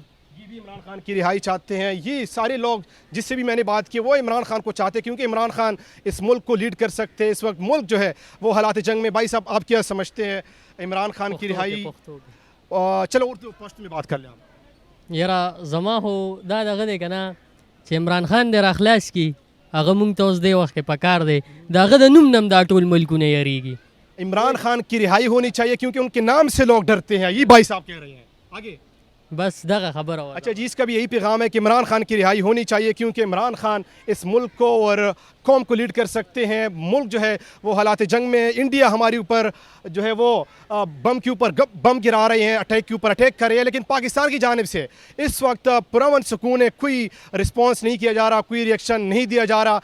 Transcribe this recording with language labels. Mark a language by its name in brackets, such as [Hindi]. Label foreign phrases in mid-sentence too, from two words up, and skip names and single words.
[Urdu] یہ بھی عمران خان کی رہائی چاہتے ہیں۔ یہ سارے لوگ جس سے بھی میں نے بات کی وہ عمران خان کو چاہتے ہیں، کیونکہ عمران خان اس ملک کو لیڈ کر سکتے ہیں۔ اس وقت ملک جو ہے وہ حالات جنگ میں۔ بھائی صاحب آپ کیا سمجھتے ہیں عمران خان کی رہائی؟ چلو اردو پشت میں بات کر لیں آپ۔ [Pashto] یرا زما هو دا دغه دی که نه چې عمران خان دې راخلاص کړي، هغه مونږ ته اوس دې وخت کې پکار دی، د هغه د نوم نه هم دا ټول ملکونه یریږي۔ [Urdu] عمران خان کی رہائی ہونی چاہیے کیونکہ ان کے نام سے لوگ ڈرتے ہیں، یہ بھائی صاحب کہہ رہے ہیں۔ آگے [Pashto] بس دغه خبره وه۔ [Urdu] اچھا جی، اس کا بھی یہی پیغام ہے کہ عمران خان کی رہائی ہونی چاہیے، کیونکہ عمران خان اس ملک کو اور قوم کو لیڈ کر سکتے ہیں۔ ملک جو ہے وہ حالات جنگ میں، انڈیا ہمارے اوپر جو ہے وہ بم کے اوپر بم گرا رہے ہیں، اٹیک کے اوپر اٹیک کر رہے ہیں، لیکن پاکستان کی جانب سے اس وقت پرامن سکون ہے، کوئی رسپانس نہیں کیا جا رہا، کوئی ریئیکشن نہیں دیا جا رہا۔